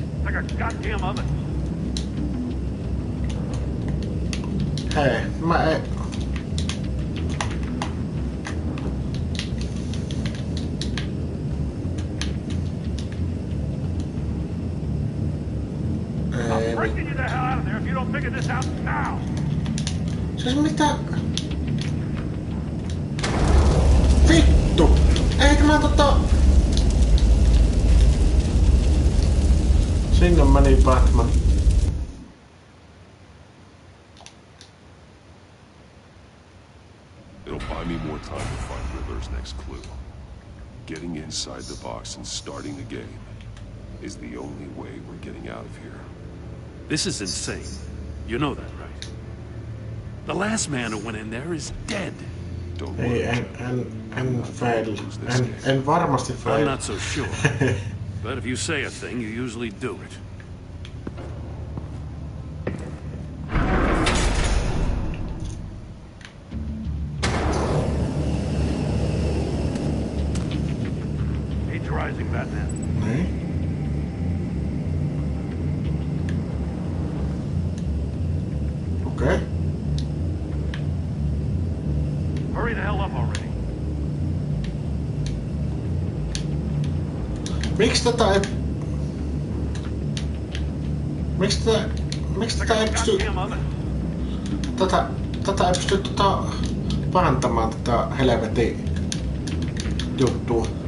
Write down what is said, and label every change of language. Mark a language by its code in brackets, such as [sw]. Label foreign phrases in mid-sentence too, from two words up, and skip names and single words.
[en] like a goddamn oven. [fi] Hei, mä ei... [en] I'm breaking you the hell out of there if you don't figure this out now. [fi] Siis mitä? Vittu! Eikö mä Sinne meni Batman. [en] It'll buy me more time to find Riddler's next clue. Getting inside the box and starting the game is the only way we're getting out of here. This is insane. You know that, right? The last man who went in there is dead. Don't worry, [fi] En fail. En varmasti fail. [en] I'm not so sure. But if you say a thing, you usually do it. Patronizing Batman. [fi] Niin. Okei. [en] Hurry the hell up already. [fi] Miksi tätä ei... Miksi tätä ei pysty... Tätä ei pysty parantamaan tätä helvetin juttua.